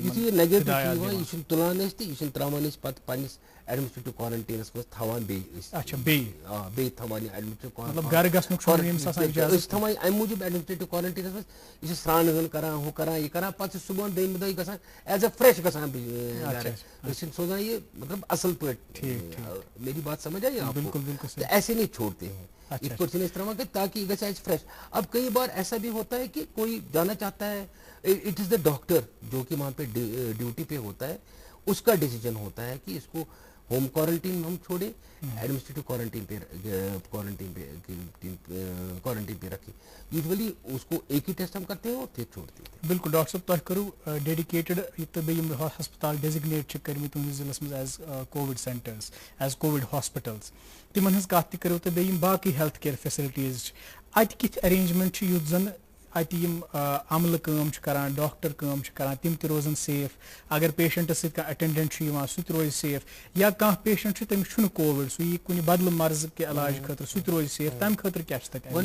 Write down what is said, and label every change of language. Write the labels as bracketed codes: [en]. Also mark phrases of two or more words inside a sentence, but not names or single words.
[ks] یُتھُے یہِ نیگیٹِو چھُ یِوان یہِ چھُنہٕ تُلان أسۍ تہٕ یہِ چھِنہٕ تراوان أسۍ پتہٕ پننِس [en] administrative quarantine [ks] منٛز تھاوان بیٚیہِ أسۍ بیٚیہِ تھاوان یہِ ایڈمنسٹریٹِو گرٕ گژھنُک أسۍ تھاوان اَمہِ موٗجوٗب [en] administrative quarantine [ks] منٛز یہِ چھِ سرٛان وان کران ہُہ کران یہِ کران پتہٕ چھِ صُبحن 2مہِ دۄہ گژھان [en] as a fresh [ks] گژھان گرٕ أسۍ چھِنہٕ سوزان یہِ مطلب اصل پٲٹھۍ [ur] میری بات سمجھ آئی آپ کو تو ایسے نہیں چھوڑتے ہیں اس پر سے استعمال کریں تاکہ یہ گژھِ فریش اب کئی بار ایسا بھی ہوتا ہے کہ کوئی جانا چاہتا ہے [en] it is the doctor [ur] جو کہ وہاں پہ ڈیوٹی پہ ہوتا ہے اس کا ڈیسیجن ہوتا ہے کہ اس کو [en] home quarantine [ur] میں ہم چھوڑیں [en] administrative quarantine [ur] پہ رکھیں یوزلی اس کو ایک ہی ٹیسٹ ہم کرتے ہیں اور پھر چھوڑتے ہیں [ks] بالکل ڈاکٹر صاحب تۄہہِ کٔرٕو ڈیڈِکیٹڈ تہٕ بیٚیہِ یِم ہسپتال ڈیزِگنیٹ چھِ کٔرمٕتۍ تُہنٛدِس ضلعس منٛز [en] as COVID centres as COVID hospitals [ks] تِمن ہٕنٛز کتھ تہِ کٔرِو تہٕ بیٚیہِ یِم باقٕے [en] health care facilities [ks] چھِ اتہِ کِتھ ارینجمنٹ چھِ یُتھ زن اتہِ یِم عملہٕ کٲم چھِ کران ڈاکٹر کٲم چھِ کران تِم تہِ روزن سیف اگر پیشنٹس سۭتۍ کانٛہہ اٹینڈنٹ چھُ یِوان سُہ تہِ روزِ سیف یا کانٛہہ پیشنٹ چھُ تٔمِس چھُنہٕ کووِڈ سُہ یی کُنہِ بدلہٕ مرضہٕ کہِ علاج خٲطرٕ سُہ تہِ روزِ سیف تمہِ خٲطرٕ کیٛاہ چھِ تتہِ